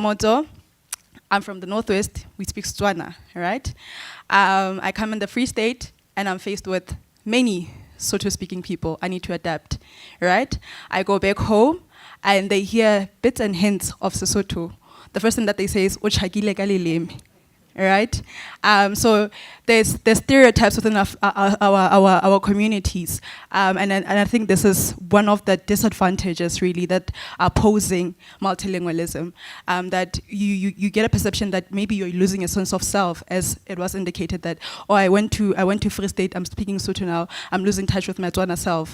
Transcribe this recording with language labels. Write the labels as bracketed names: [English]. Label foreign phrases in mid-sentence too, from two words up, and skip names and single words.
[English] I'm Khomotso, I'm from the Northwest, we speak Setswana, right? I come in the Free State, and I'm faced with many Sotho-speaking people. I need to adapt, right? I go back home, and they hear bits and hints of Sesotho. The first thing that they say is, [Southern Sotho] "O tjhakile ka leleme," [English] right? So there's stereotypes within our communities, and I think this is one of the disadvantages really that are posing multilingualism. That you get a perception that maybe you're losing a sense of self, as it was indicated that, oh, I went to Free State, I'm speaking Sotho now, I'm losing touch with my Tswana self.